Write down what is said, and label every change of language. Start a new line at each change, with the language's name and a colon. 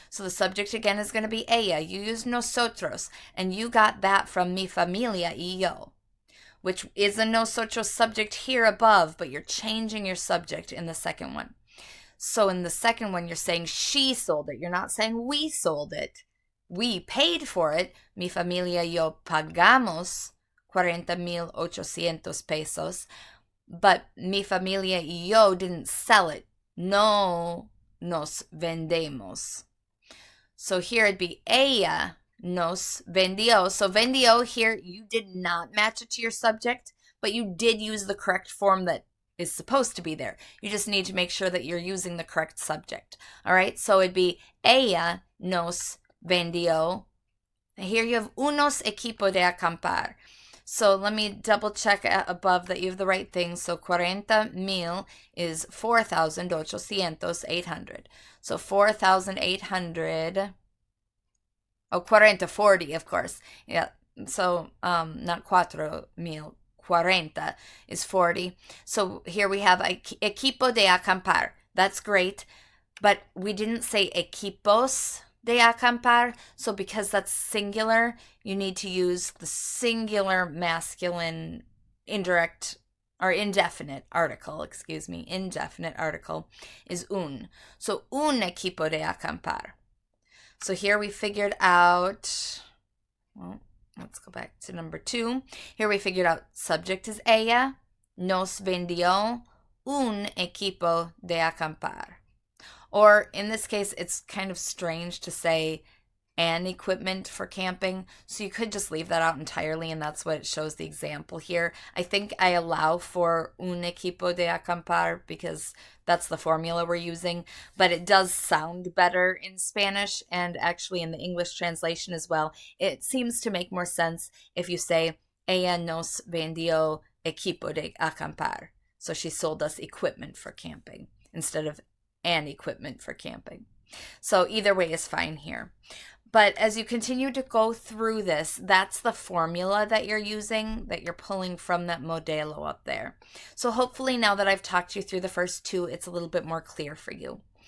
English: So the subject again is going to be ella. You use nosotros, and you got that from
Spanish: mi familia y yo,
English: which is a nosotros subject here above, but you're changing your subject in the second one. So in the second one, you're saying she sold it. You're not saying we sold it. We paid for it.
Spanish: Mi familia y yo pagamos 40,800 pesos.
English: But
Spanish: mi familia y yo
English: didn't sell it.
Spanish: No nos vendemos.
English: So here it'd be
Spanish: ella nos vendió.
English: So vendió here, you did not match it to your subject, but you did use the correct form that is supposed to be there. You just need to make sure that you're using the correct subject. All right, so it'd be
Spanish: ella nos vendió.
English: Here you have
Spanish: unos equipo de acampar.
English: So let me double check above that you have the right thing. So 40,000 is 4,800, 800. So 4,800. Oh, 40, of course. Yeah. So not 4,000. 40 is 40. So here we have
Spanish: equipo de acampar.
English: That's great. But we didn't say
Spanish: equipos de acampar.
English: So because that's singular, you need to use the singular masculine indirect or indefinite article, indefinite article is un. So
Spanish: un equipo de acampar.
English: So here we figured out, well, let's go back to number 2. Here we figured out subject is
Spanish: ella, nos vendió un equipo de acampar.
English: Or in this case, it's kind of strange to say an equipment for camping, so you could just leave that out entirely, and that's what it shows the example here. I think I allow for
Spanish: un equipo de acampar
English: because that's the formula we're using, but it does sound better in Spanish and actually in the English translation as well. It seems to make more sense if you say
Spanish: ella nos vendió equipo de acampar.
English: So she sold us equipment for camping instead of an equipment for camping. So either way is fine here. But as you continue to go through this, that's the formula that you're using, that you're pulling from that modelo up there. So hopefully now that I've talked you through the first 2, it's a little bit more clear for you.